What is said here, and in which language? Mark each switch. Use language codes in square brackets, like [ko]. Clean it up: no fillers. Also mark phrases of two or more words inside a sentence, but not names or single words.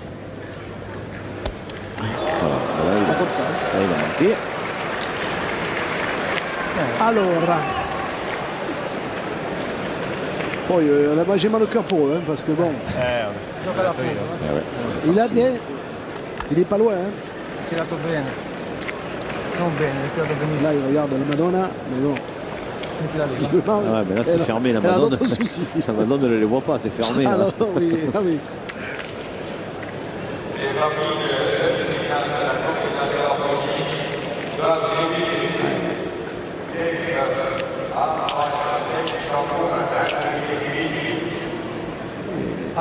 [fr] Voilà, là, Pas comme ça. là, il a manqué. Alors. Oh, là-bas, j'ai mal au cœur pour eux, hein, parce que bon, Ah ouais, il a des. Il est pas loin. Hein. [it] Tirato bene. Non bene, tirato benissimo. [fr] Là, il regarde la Madonna, mais bon. [it] Mettila lì. [fr] visiblement, Ah ouais, mais là c'est elle- fermé, la elle a Madone. d'autres soucis. La Madone ne les voit pas, c'est fermé. Ah là. non, oui, ah oui. Allez.